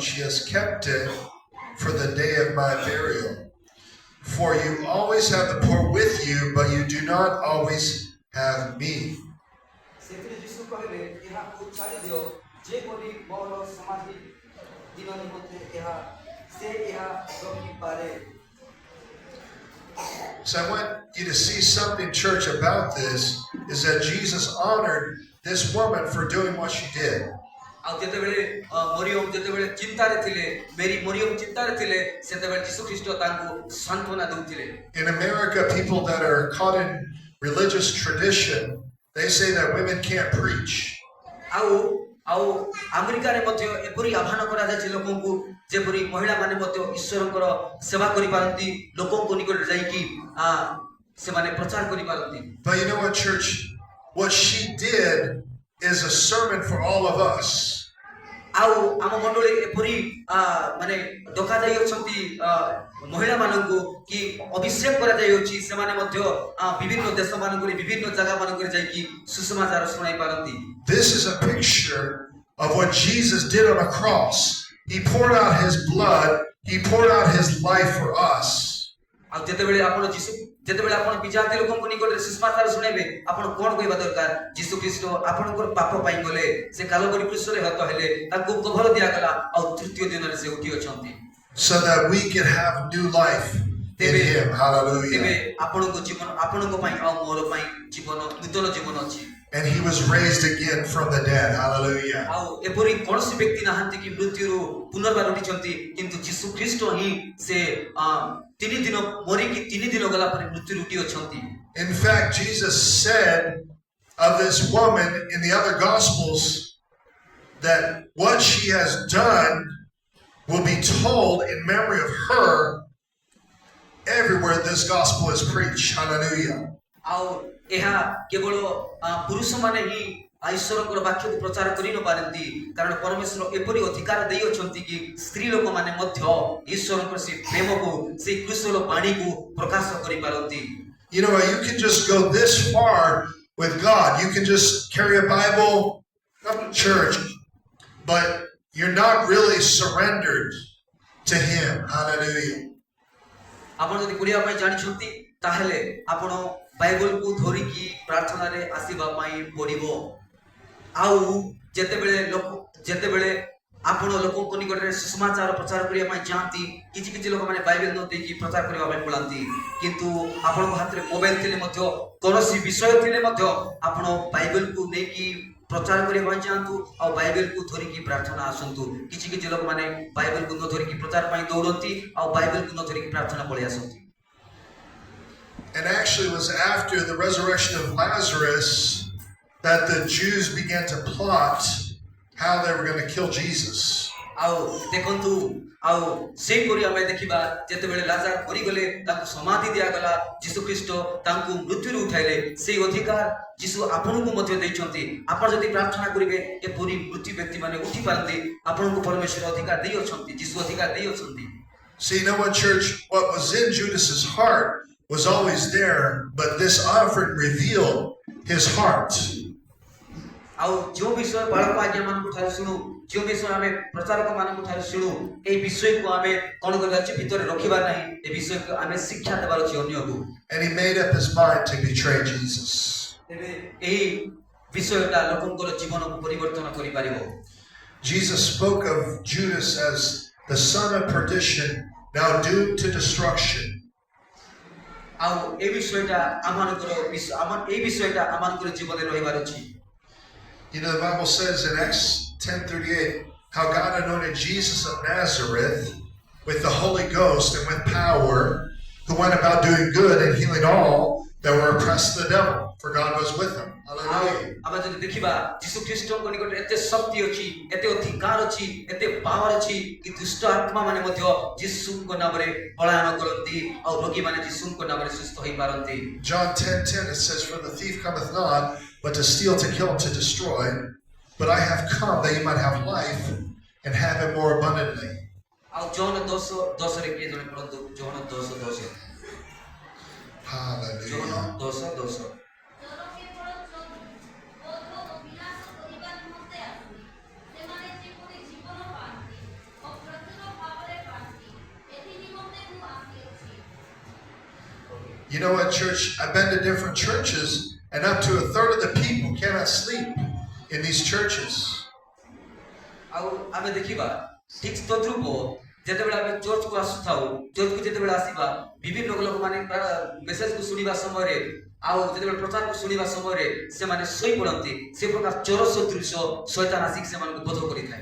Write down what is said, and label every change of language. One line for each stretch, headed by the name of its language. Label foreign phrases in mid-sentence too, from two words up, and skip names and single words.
English: She has kept it for the day of my burial. For you always have the poor with you, but you do not always have me."
Odia: ସେଥିରେ ଯୀଶୁ କହିଲେ, ଏହାକୁ ଛାଡ଼ି ଦିଅ, ଯେପରି ମୋର ସମାଧି ଦିନ ନିମନ୍ତେ ସେ ଏହା ରଖିପାରେ।
English: So I want you to see something, church, about this, is that Jesus honored this woman for doing what she did.
Odia: ଆଉ ଯେତେବେଳେ ମରିୟମ ଯେତେବେଳେ ଚିନ୍ତାରେ ଥିଲେ, ମରିୟମ ଚିନ୍ତାରେ ଥିଲେ, ସେତେବେଳେ ଯୀଶୁ ଖ୍ରୀଷ୍ଟ ତାଙ୍କୁ ସାନ୍ତ୍ୱନା ଦେଉଥିଲେ।
English: In America, people that are caught in religious tradition, they say that women can't preach.
Odia: ଆଉ ଆମେରିକାରେ ମଧ୍ୟ ଏପରି ଆହ୍ୱାନ କରାଯାଇଛି ଲୋକଙ୍କୁ, ଯେପରି ମହିଳାମାନେ ମଧ୍ୟ ଈଶ୍ୱରଙ୍କର ସେବା କରିପାରନ୍ତି, ଲୋକଙ୍କ ନିକଟରେ ଯାଇକି ସେମାନେ ପ୍ରଚାର କରିପାରନ୍ତି।
English: But you know what, church? What she did is a sermon for all of us.
Odia: ଆଉ ଆମ ମଣ୍ଡଳୀ ଏପରି ମାନେ ଡକାଯାଇଅଛନ୍ତି ମହିଳାମାନଙ୍କୁ କି ଅଭିଷେକ କରାଯାଇଅଛି, ସେମାନେ ମଧ୍ୟ ବିଭିନ୍ନ ଦେଶମାନଙ୍କରେ ବିଭିନ୍ନ ଜାଗାମାନଙ୍କରେ ଯାଇକି ସୁସମାଚାର ଶୁଣାଇ ପାରନ୍ତି।
English: This is a picture of what Jesus did on the cross. He poured out his blood. He poured out his life for us.
Odia: ଆଉ ଯେତେବେଳେ ଆପଣ ବିଜାତି ଲୋକଙ୍କ ନିକଟରେ ସୁସମାଚାର ଶୁଣାଇବେ, ଆପଣ କଣ କହିବା ଦରକାର? ଯୀଶୁ ଖ୍ରୀଷ୍ଟ ଆପଣଙ୍କର ପାପ ପାଇଁ ଗଲେ, ସେ କାଲବରୀ କ୍ରୁଶରେ ହତ ହେଲେ, ତାଙ୍କୁ କଭର ଦିଆଗଲା, ଆଉ ତୃତୀୟ ଦିନରେ ସେ ଉଠି ଅଛନ୍ତି,
English: so that we can have new life in him. Hallelujah.
Odia: ତେବେ ଆପଣଙ୍କ ଜୀବନ, ଆପଣଙ୍କ ପାଇଁ ଆଉ ମୋର ପାଇଁ ଜୀବନ, ନୂତନ ଜୀବନ ଅଛି।
English: And he was raised again from the dead. Hallelujah.
Odia: ଆଉ ଏପରି କୌଣସି ବ୍ୟକ୍ତି ନାହାନ୍ତି କି ମୃତ୍ୟୁରୁ ପୁନର୍ବାର ଉଠିଛନ୍ତି, କିନ୍ତୁ ଯୀଶୁ ଖ୍ରୀଷ୍ଟ ହିଁ ସେ 3 ଦିନ ମରିକି 3 ଦିନ ଗଲା ପରେ ମୃତ୍ୟୁରୁ ଉଠି ଅଛନ୍ତି।
English: In fact, Jesus said of this woman in the other Gospels that what she has done will be told in memory of her everywhere this gospel is preached. Hallelujah.
Odia: ଆଉ ଏହା କେବଳ ପୁରୁଷ ମାନେ ହିଁ ଈଶ୍ୱରଙ୍କର ବାକ୍ୟକୁ ପ୍ରଚାର କରି ନ ପାରନ୍ତି କାରଣ ପରମେଶ୍ୱର ଏପରି ଅଧିକାର ଦେଇଅଛନ୍ତି କି ସ୍ତ୍ରୀ ଲୋକମାନେ ମଧ୍ୟ ଈଶ୍ୱରଙ୍କର ସେ ପ୍ରେମକୁ ସେ କୁଶଳ ବାଣୀକୁ ପ୍ରକାଶ କରିପାରନ୍ତି।
English: You know, you can just go this far with God. You can just carry a Bible, come to church, but you're not really surrendered to Him. Hallelujah.
Odia: ଆପଣ ଯଦି କରିବା ପାଇଁ ଜାଣିଛନ୍ତି ତାହେଲେ ଆପଣ ବାଇବଲକୁ ଧରିକି ପ୍ରାର୍ଥନାରେ ଆସିବା ପାଇଁ ପଡ଼ିବ। ଆଉ ଯେତେବେଳେ ଆପଣ ଲୋକଙ୍କ ନିକଟରେ ସୁସମାଚାର ପ୍ରଚାର କରିବା ପାଇଁ ଯାଆନ୍ତି କିଛି ଲୋକମାନେ ବାଇବେଲ ନ ଦେଇକି ପ୍ରଚାର କରିବା ପାଇଁ ପଳାନ୍ତି କିନ୍ତୁ ଆପଣଙ୍କ ହାତରେ ମୋବାଇଲ ଥିଲେ ମଧ୍ୟ କୌଣସି ବିଷୟ ଥିଲେ ମଧ୍ୟ ଆପଣ ବାଇବେଲକୁ ନେଇକି ପ୍ରଚାର କରିବା ପାଇଁ ଯାଆନ୍ତୁ ଆଉ ବାଇବେଲକୁ ଧରିକି ପ୍ରାର୍ଥନା ଆସନ୍ତୁ। କିଛି ଲୋକମାନେ ବାଇବେଲକୁ ନ ଧରିକି ପ୍ରଚାର ପାଇଁ ଦୌଡ଼ନ୍ତି ଆଉ ବାଇବେଲକୁ ନ ଧରିକି ପ୍ରାର୍ଥନା ପଳେଇ ଆସନ୍ତି।
English: And actually it was after the resurrection of Lazarus that the Jews began to plot how they were going to kill Jesus.
Odia: ଆଉ ଦେଖନ୍ତୁ ଆଉ ସେଇପରି ଆମେ ଦେଖିବା ଯେତେବେଳେ ଲାଜାର ମରିଗଲେ ତାଙ୍କୁ ସମାଧି ଦିଆଗଲା ଯୀଶୁ ଖ୍ରୀଷ୍ଟ ତାଙ୍କୁ ମୃତ୍ୟୁରୁ ଉଠାଇଲେ ସେଇ ଅଧିକାର ଯୀଶୁ ଆପଣଙ୍କୁ ମଧ୍ୟ ଦେଇଛନ୍ତି। ଆପଣ ଯଦି ପ୍ରାର୍ଥନା କରିବେ ଏପରି ମୃତ୍ୟୁ ବ୍ୟକ୍ତିମାନେ ଉଠି ପାରନ୍ତି ଆପଣଙ୍କୁ ପରମେଶ୍ୱର ଅଧିକାର ଦେଇଅଛନ୍ତି ଯୀଶୁ ଅଧିକାର ଦେଇଅଛନ୍ତି।
English: See, you know what, church? What was in Judas's heart was always there, but this offering revealed his heart.
Odia: ଆଉ ଯେଉଁ ବିଷୟ ବାଳକ ଆଜ୍ଞା ମାନଙ୍କୁ ଠାରୁ ଶୁଣୁ ଯେଉଁ ବିଷୟ ଆମେ ପ୍ରଚାରକ ମାନଙ୍କୁ ଠାରୁ ଶୁଣୁ এই ବିଷୟକୁ ଆମେ କ'ଣ କରିବା ଅଛି ଭିତରେ ରଖିବା ନାହିଁ এই ବିଷୟକୁ ଆମେ ଶିକ୍ଷା ଦେବାର ଅଛି ଅନ୍ୟକୁ।
English: And he made up his mind to betray Jesus.
Odia: ତେବେ ଏହି ବିଷୟଟା ଲୋକଙ୍କର ଜୀବନକୁ ପରିବର୍ତ୍ତନ କରିପାରିବ।
English: Jesus spoke of Judas as the son of perdition, now doomed to destruction.
Odia: ଆଉ এই ବିଷୟଟା ଆମମାନଙ୍କର ଜୀବନରେ ରହିବାର ଅଛି।
English: You know, the Bible says in Acts 10:38 how God anointed Jesus of Nazareth with the Holy Ghost and with power, who went about doing good and healing all that were oppressed of the devil, for God was with him. Hallelujah.
Odia: ଆମେ ଯଦି ଦେଖିବା ଯୀଶୁ ଖ୍ରୀଷ୍ଟଙ୍କ ନିକଟରେ ଏତେ ଶକ୍ତି ଅଛି ଏତେ ଅଧିକାର ଅଛି ଏତେ ପାୱାର ଅଛି କି ଦୁଷ୍ଟ ଆତ୍ମାମାନେ ମଧ୍ୟ ଯୀଶୁଙ୍କ ନାମରେ ପଳାୟନ କରନ୍ତି ଆଉ ରୋଗୀମାନେ ଯୀଶୁଙ୍କ ନାମରେ ସୁସ୍ଥ ହୋଇପାରନ୍ତି।
English: John 10:10 it says, for the thief cometh not but to steal, to kill, and to destroy, but I have come that you might have life and have it more abundantly.
Odia: ଆଉ ଜୋହନ 10:10 କିଏ ଜଣେ ପଢ଼ନ୍ତୁ ଜୋହନ 10:10
English: Hallelujah.
Odia: ଜୋହନ 10:10
English: You know what, church? I've been to different churches, and up to a third of the people cannot sleep in these churches.
Odia: ଆଉ ଆମେ ଦେଖିବା ଠିକ ତଦ୍ରୂପ ଯେତେବେଳେ ଆମେ ଚର୍ଚ୍ଚକୁ ଆସୁଥାଉ ଚର୍ଚ୍ଚକୁ ଯେତେବେଳେ ଆସିବା ବିଭିନ୍ନ ଲୋକମାନେ ମେସେଜକୁ ଶୁଣିବା ସମୟରେ ଆଉ ଯେତେବେଳେ ପ୍ରଚାରକୁ ଶୁଣିବା ସମୟରେ ସେମାନେ ଶୋଇପଡ଼ନ୍ତି ସେ ପ୍ରକାର ଚୋର ସଦୃଶ ଶୈତାନ ଆସିକି ସେମାନଙ୍କୁ ବୋଧ କରିଥାଏ।